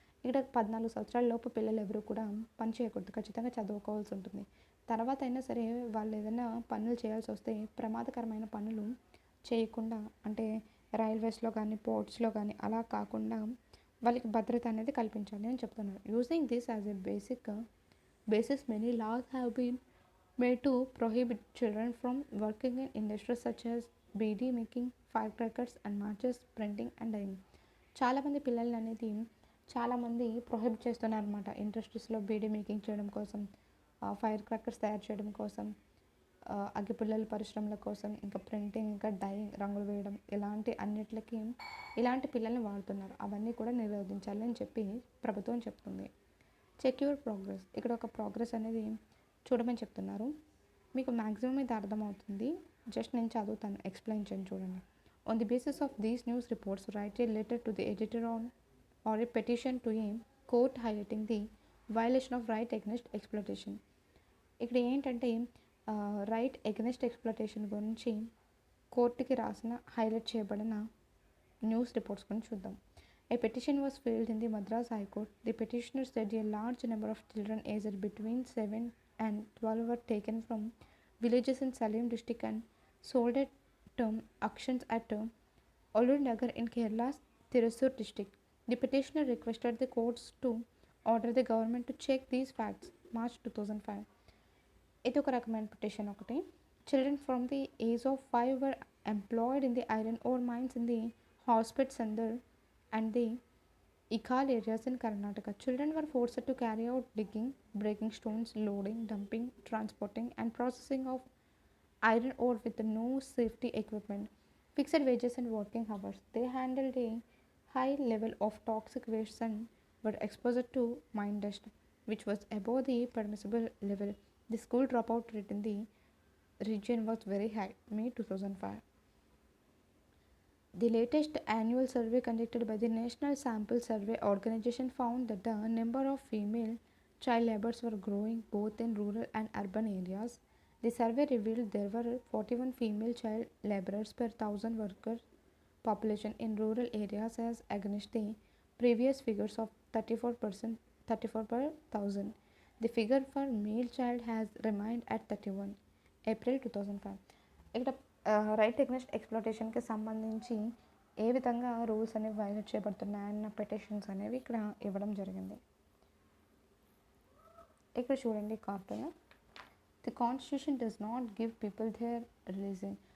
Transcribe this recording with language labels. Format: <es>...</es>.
<te>ఇక్కడ 14 సంవత్సరాల లోపు పిల్లలు ఎవరు కూడా పని చేయకూడదు, ఖచ్చితంగా చదువుకోవాల్సి ఉంటుంది. తర్వాత అయినా సరే వాళ్ళు ఏదైనా పనులు చేయాల్సి వస్తే ప్రమాదకరమైన పనులు చేయకుండా, అంటే రైల్వేస్లో కానీ పోర్ట్స్లో కానీ అలా కాకుండా వాళ్ళకి భద్రత అనేది కల్పించాలి అని చెప్తున్నారు.</te> <en>Using this as a basis many laws have been made to prohibit children from working in industries such as beedi making, fire crackers and matches, printing and dyeing.</en> <te>చాలామంది పిల్లలు అనేది చాలామంది ప్రొహిబిట్ చేస్తున్నారు అనమాట. ఇండస్ట్రీస్లో బీడీ మేకింగ్ చేయడం కోసం, ఫైర్ క్రాకర్స్ తయారు చేయడం కోసం, అగ్గిపుల్లల పరిశ్రమల కోసం, ఇంకా ప్రింటింగ్, ఇంకా డైయింగ్, రంగులు వేయడం, ఇలాంటి అన్నిటికి ఇలాంటి పిల్లల్ని వాడుతున్నారు. అవన్నీ కూడా నిరోధించాలి అని చెప్పి ప్రభుత్వం చెప్తుంది.</te> <en>Check your progress.</en> <te>ఇక్కడ ఒక ప్రోగ్రెస్ అనేది చూడమని చెప్తున్నారు. మీకు మ్యాక్సిమం ఇది అర్థమవుతుంది, జస్ట్ నేను చదువుతాను, ఎక్స్ప్లెయిన్ చేయను చూడండి.</te> <en>On the basis of these news reports write a letter to the editor or a petition to a court highlighting the violation of right against exploitation.</en> <te>ఇక్కడ ఏంటంటే రైట్ ఎగ్నెస్ట్ ఎక్స్ప్లోటేషన్ గురించి కోర్టుకి రాసిన highlight చేయబడిన news reports గురించి చూద్దాం.</te> <en>A petition was filed in the Madras High Court. The petitioner said a large number of children aged between 7 and 12 were taken from villages in Salem district and sold at auctions at Olurnagar in Kerala's Thrissur district. The petitioner requested the courts to order the government to check these facts.</en> <te>March 2005. ఇది ఒక రకమైన petition ఒకటి.</te> <en>Children from the age of 5 were employed in the iron ore mines in the Hospet Sandur and the Ikal areas in Karnataka. Children were forced to carry out digging, breaking stones, loading, dumping, transporting and processing of iron ore with no safety equipment, fixed wages and working hours. They handled a high level of toxic waste and were exposed to mine dust, which was above the permissible level. The school dropout rate in the region was very high. May 2005. The latest annual survey conducted by the National Sample Survey Organization found that the number of female child laborers were growing both in rural and urban areas. The survey revealed there were 41 female child laborers per 1,000 worker population in rural areas as against the previous figures of 34 per 1,000. The figure for male child has remained at 31. April 2005.</en> <te>ఇక్కడ right against ఎక్స్ప్లోటేషన్కి సంబంధించి ఏ విధంగా rules అనేవి violate చేయబడుతున్నాయన్న petitions అనేవి ఇక్కడ ఇవ్వడం జరిగింది. ఇక్కడ చూడండి cartoon.</te> <en>The constitution does not give people their religion.</en>